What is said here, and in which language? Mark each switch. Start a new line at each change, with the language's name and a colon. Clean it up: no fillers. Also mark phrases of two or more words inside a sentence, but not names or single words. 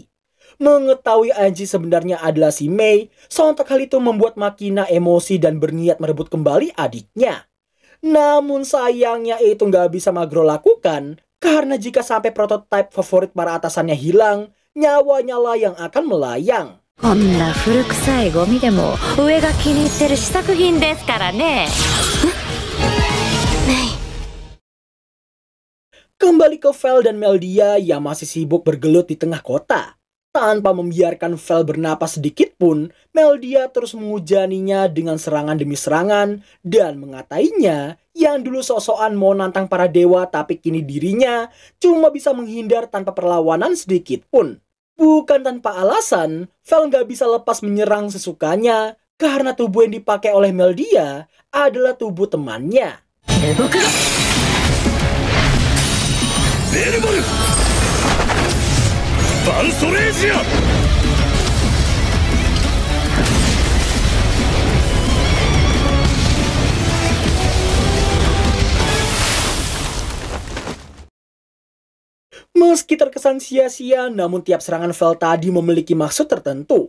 Indonesian: Mengetahui Anji sebenarnya adalah si Mei, sontak hal itu membuat Makina emosi dan berniat merebut kembali adiknya. Namun sayangnya itu nggak bisa Magro lakukan, karena jika sampai prototipe favorit para atasannya hilang, nyawanya lah yang akan melayang.
Japanese: こんな古臭いゴミでも上が気に入ってる試作品ですからね。メイ。
Indonesian: Kembali ke Vel dan Meldia yang masih sibuk bergelut di tengah kota. Tanpa membiarkan Vel bernapas sedikit pun, Meldia terus menghujaninya dengan serangan demi serangan dan mengatainya yang dulu sok-sokan mau nantang para dewa tapi kini dirinya cuma bisa menghindar tanpa perlawanan sedikit pun. Bukan tanpa alasan, Vel nggak bisa lepas menyerang sesukanya karena tubuh yang dipakai oleh Meldia adalah tubuh temannya.
Japanese: ベルボルバンソレージア
Indonesian: Meski terkesan sia-sia, namun tiap serangan Vel tadi memiliki maksud tertentu.